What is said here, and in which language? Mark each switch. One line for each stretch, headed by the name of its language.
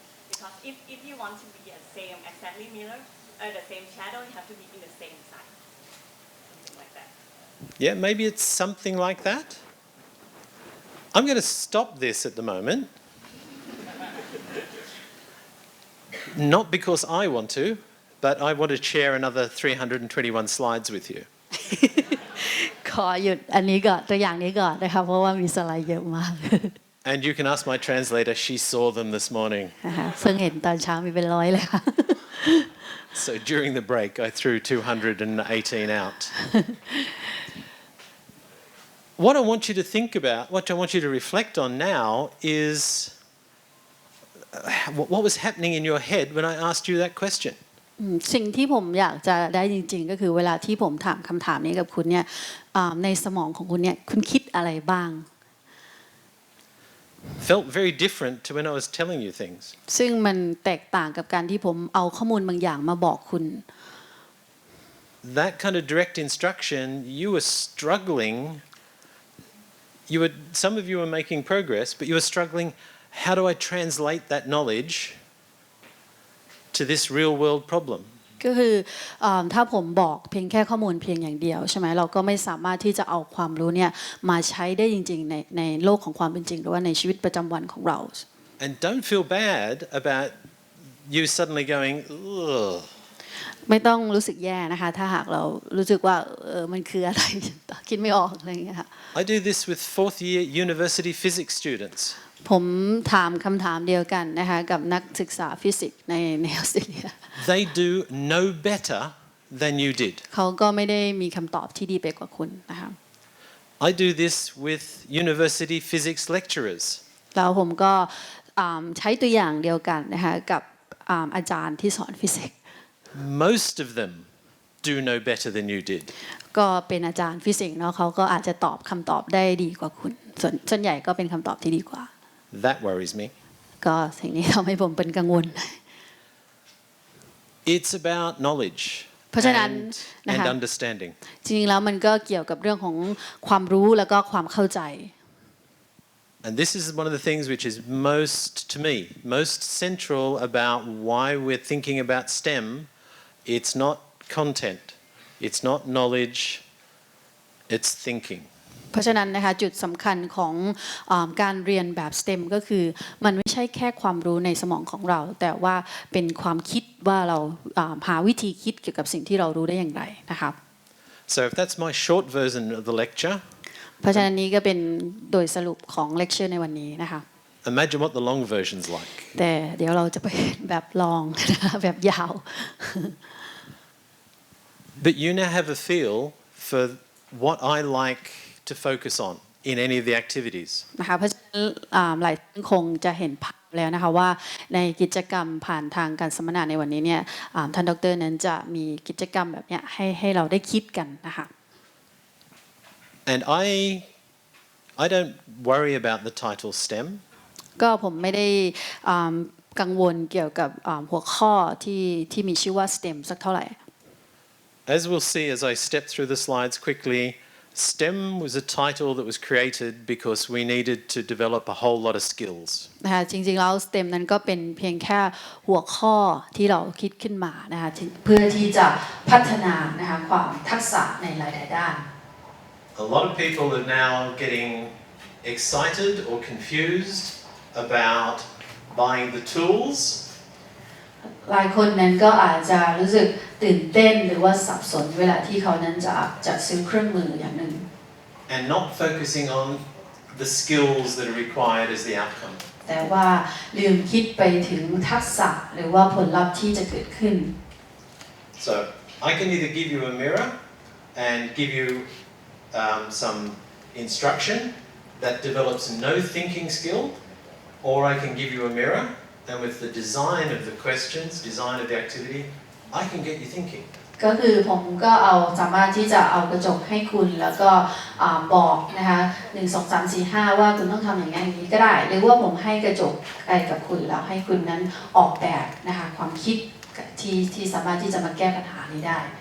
English: Because if you want to be the same exactly mirror, the same shadow, you have to be in the same side, something like that. Yeah, maybe it's something like that. I'm going to stop this at the moment. Not because I want to, but I want to share another 321 slides with you.
Thai: ขอหยุดอันนี้ก่อนตัวอย่างนี้ก่อนนะคะเพราะว่ามีสไลด์เยอะมาก
English: And you can ask my translator, she saw them this morning.
Thai: นะคะเพิ่งเห็นตอนเช้ามีเป็นร้อยเลยค่ะ
English: So during the break, I threw 218 out. What I want you to think about, what I want you to reflect on now is what was happening in your head when I asked you that question.
Thai: สิ่งที่ผมอยากจะได้จริงๆก็คือเวลาที่ผมถามคำถามนี้กับคุณเนี่ยในสมองของคุณเนี่ยคุณคิดอะไรบ้าง
English: Felt very different to when I was telling you things.
Thai: ซึ่งมันแตกต่างกับการที่ผมเอาข้อมูลบางอย่างมาบอกคุณ
English: That kind of direct instruction, you were struggling. Some of you were making progress, but you were struggling. How do I translate that knowledge to this real world problem?
Thai: ก็คือถ้าผมบอกเพียงแค่ข้อมูลเพียงอย่างเดียวใช่ไหมเราก็ไม่สามารถที่จะเอาความรู้เนี่ยมาใช้ได้จริงๆในโลกของความเป็นจริงหรือว่าในชีวิตประจำวันของเรา
English: And don't feel bad about you suddenly going, ugh.
Thai: ไม่ต้องรู้สึกแย่นะคะถ้าหากเรารู้สึกว่ามันคืออะไร คิดไม่ออกอะไรอย่างเงี้ยค่ะ
English: I do this with fourth year university physics students.
Thai: ผมถามคำถามเดียวกันนะคะกับนักศึกษาฟิสิกส์ในออสเตรเลีย
English: They do no better than you did.
Thai: เขาก็ไม่ได้มีคำตอบที่ดีไปกว่าคุณนะคะ
English: I do this with university physics lecturers.
Thai: แล้วผมก็ใช้ตัวอย่างเดียวกันนะคะกับอาจารย์ที่สอนฟิสิกส์
English: Most of them do no better than you did.
Thai: ก็เป็นอาจารย์ฟิสิกส์เนาะเขาก็อาจจะตอบคำตอบได้ดีกว่าคุณส่วนใหญ่ก็เป็นคำตอบที่ดีกว่า
English: That worries me.
Thai: ก็สิ่งนี้ทำให้ผมเป็นกังวล
English: It's about knowledge
Thai: เพราะฉะนั้น
English: and understanding.
Thai: จริงๆแล้วมันก็เกี่ยวกับเรื่องของความรู้แล้วก็ความเข้าใจ
English: And this is one of the things which is to me, most central about why we're thinking about STEM. It's not content. It's not knowledge. It's thinking.
Thai: เพราะฉะนั้นนะคะจุดสำคัญของการเรียนแบบ STEM ก็คือมันไม่ใช่แค่ความรู้ในสมองของเราแต่ว่าเป็นความคิดว่าเราหาวิธีคิดเกี่ยวกับสิ่งที่เรารู้ได้อย่างไรนะครับ
English: So if that's my short version of the lecture,
Thai: เพราะฉะนั้นนี้ก็เป็นโดยสรุปของเลคเชอร์ในวันนี้นะคะ
English: imagine what the long version's like.
Thai: แต่เดี๋ยวเราจะไปแบบลองแบบยาว
English: But you now have a feel for what I like to focus on in any of the activities.
Thai: นะคะเพราะฉะนั้นหลายท่านคงจะเห็นภาพแล้วนะคะว่าในกิจกรรมผ่านทางการสัมมนาในวันนี้เนี่ยท่านดร. นั้นจะมีกิจกรรมแบบนี้ให้เราได้คิดกันนะคะ
English: And I don't worry about the title STEM.
Thai: ก็ผมไม่ได้กังวลเกี่ยวกับหัวข้อที่มีชื่อว่า STEM สักเท่าไหร่
English: As we'll see as I step through the slides quickly, STEM was a title that was created because we needed to develop a whole lot of skills.
Thai: นะคะจริงๆแล้ว STEM นั้นก็เป็นเพียงแค่หัวข้อที่เราคิดขึ้นมานะคะเพื่อที่จะพัฒนานะคะความทักษะในหลายๆด้าน
English: A lot of people are now getting excited or confused about buying the tools
Thai: หลายคนนั้นก็อาจจะรู้สึกตื่นเต้นหรือว่าสับสนเวลาที่เขานั้นจะซื้อเครื่องมืออย่างหนึ่ง
English: and not focusing on the skills that are required as the outcome.
Thai: แต่ว่าลืมคิดไปถึงทักษะหรือว่าผลลัพธ์ที่จะเกิดขึ้น
English: So I can either give you a mirror and give you some instruction that develops no thinking skill, or I can give you a mirror and with the design of the questions, design of the activity, I can get you thinking.
Thai: ก็คือผมก็สามารถที่จะเอากระจกให้คุณแล้วก็บอกนะคะ1 2 3 4 5ว่าคุณต้องทำอย่างนี้ก็ได้หรือว่าผมให้กระจกไปกับคุณแล้วให้คุณนั้นออกแบบนะคะความคิดที่สามารถที่จะมาแก้ปัญหานี้ได้